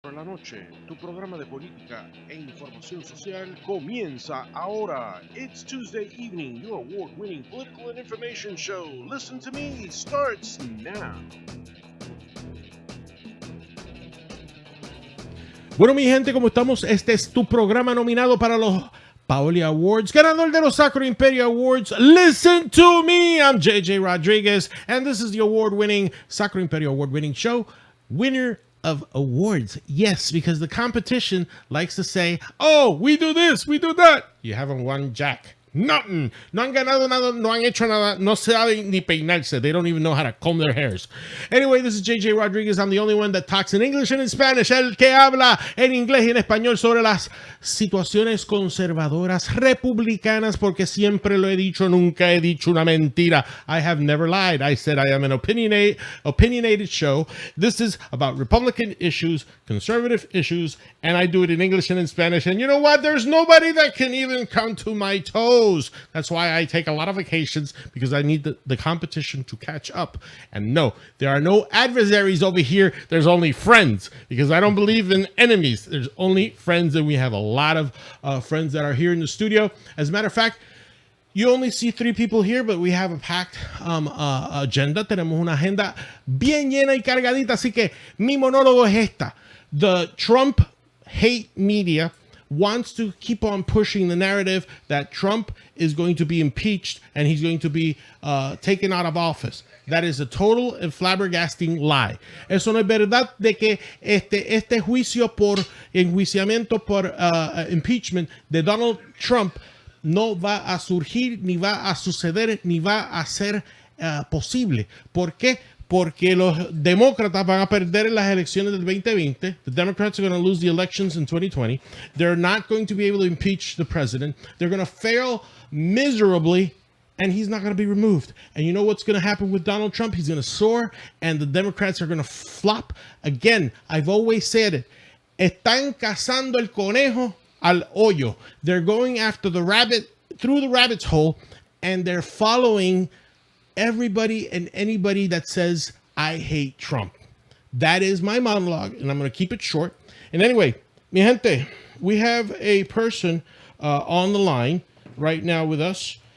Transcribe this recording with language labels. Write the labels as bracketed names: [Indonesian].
[Spanish] por la noche, tu programa de política e información social comienza ahora. [English] It's Tuesday evening, your award-winning political and information show. Listen to me starts now. [Spanish] Bueno, mi gente, ¿cómo estamos? Este es tu programa nominado para los Paoli Awards, ganador de los Sacro Imperio Awards. [English] Listen to me. I'm J Rodríguez, and this is the award-winning Sacro Imperio award-winning show, winner of awards. Yes, because the competition likes to say, oh, we do this, we do that. You haven't won jack. Nothing. [Spanish] No han ganado nada, no han hecho nada, no saben ni peinarse. [English] They don't even know how to comb their hairs. Anyway, this is J Rodríguez. I'm the only one that talks in English and in Spanish. [Spanish] El que habla en inglés y en español sobre las situaciones conservadoras republicanas, porque siempre lo he dicho, nunca he dicho una mentira. [English] I have never lied. I said I am an opinionated show. This is about Republican issues, conservative issues, and I do it in English and in Spanish. And you know what? There's nobody that can even come to my toes. That's why I take a lot of vacations, because I need the competition to catch up. And no, there are no adversaries over here. There's only friends, because I don't believe in enemies. There's only friends, and we have a lot of friends that are here in the studio. As a matter of fact, you only see 3 people here, but we have a packed agenda. [Spanish] Tenemos una agenda bien llena y cargadita, así que mi monólogo es esta. [English] The Trump hate media wants to keep on pushing the narrative that Trump is going to be impeached and he's going to be taken out of office. That is a total and flabbergasting lie. [Spanish] Eso no es verdad de que este juicio por enjuiciamiento por impeachment de Donald Trump no va a surgir, ni va a suceder, ni va a ser posible. ¿Por qué? Porque los demócratas van a perder en las elecciones del 2020. [English] The Democrats are going to lose the elections in 2020. They're not going to be able to impeach the president. They're going to fail miserably, and he's not going to be removed. And you know what's going to happen with Donald Trump? He's going to soar, and the Democrats are going to flop. Again, I've always said it. [Spanish] Están cazando el conejo al hoyo. [English] They're going after the rabbit through the rabbit's hole, and they're following everybody and anybody that says, I hate Trump. That is my monologue, and I'm going to keep it short. And anyway, [Spanish] mi gente, [English] we have a person on the line right now with us.